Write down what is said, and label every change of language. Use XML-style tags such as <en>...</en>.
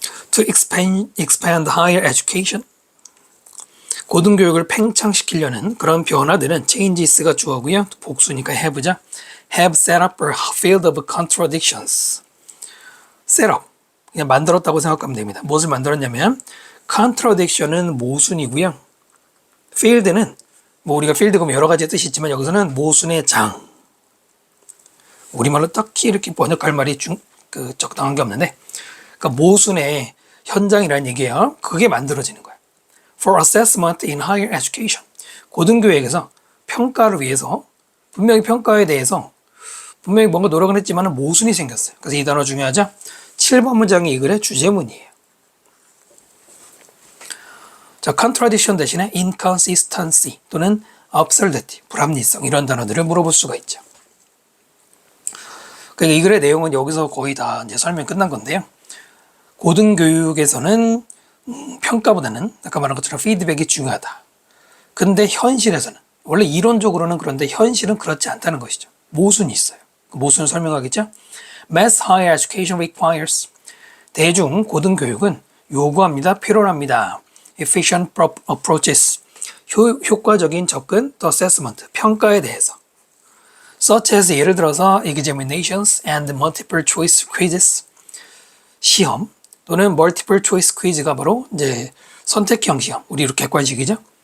<en>To expand higher education.</en> <ko>고등교육을 팽창시키려는 그런 변화들은 changes가 주어고요. 복수니까 have죠.</ko> <en>have set up a field of contradictions. set up.</en> <ko>그냥 만들었다고 생각하면 됩니다. 무엇을 만들었냐면 contradiction은 모순이고요. field는 뭐 우리가 field 그러면 여러 가지 뜻이 있지만 여기서는 모순의 장. 우리말로 딱히 이렇게 번역할 말이 적당한 게 없는데 그러니까 모순의 현장이라는 얘기예요. 그게 만들어지는 거예요.</ko> <en>For assessment in higher education.</en> <ko>고등교육에서 평가를 위해서 분명히 평가에 대해서 분명히 뭔가 노력을 했지만 모순이 생겼어요. 그래서 이 단어 중요하죠. 7번 문장이 이 글의 주제문이에요. 자, contradiction 대신에 inconsistency 또는 absurdity, 불합리성 이런 단어들을 물어볼 수가 있죠. 그러니까 이 글의 내용은 여기서 거의 다 이제 설명 끝난 건데요. 고등교육에서는 평가보다는 아까 말한 것처럼 피드백이 중요하다. 근데 현실에서는 원래 이론적으로는 그런데 현실은 그렇지 않다는 것이죠. 모순이 있어요. 그 모순을 설명하겠죠.</ko> <en>Mass higher education requires</en> <ko>대중 고등교육은 요구합니다. 필요합니다.</ko> <en>Efficient approaches</en> <ko>효과적인 접근 또 assessment 평가에 대해서</ko> <en>such as</en> <ko>예를 들어서</ko> <en>examinations and multiple choice quizzes</en> <ko>시험 또는</ko> <en>multiple choice</en> <ko>퀴즈가 바로 이제 선택형 시험 우리 이렇게 객관식이죠.</ko>